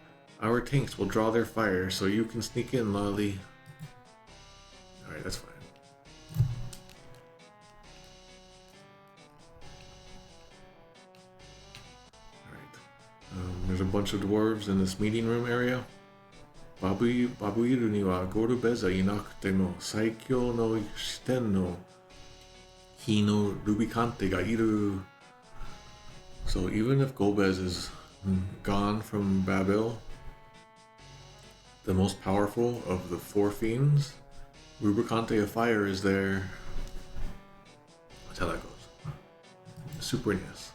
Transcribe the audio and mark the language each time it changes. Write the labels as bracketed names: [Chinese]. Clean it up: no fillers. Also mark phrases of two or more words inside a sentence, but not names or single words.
[English] Our tanks will draw their fire, so you can sneak in, Lolly. Alright, that's fine. There's a bunch of dwarves in this meeting room area. [Japanese] バブイルにはゴルベーザがいなくても最強の四天王の火のルビカンテがいる. [English] So even if Golbez is gone from Babel, the most powerful of the four fiends, Rubicante of Fire is there. That's how that goes. Super NES.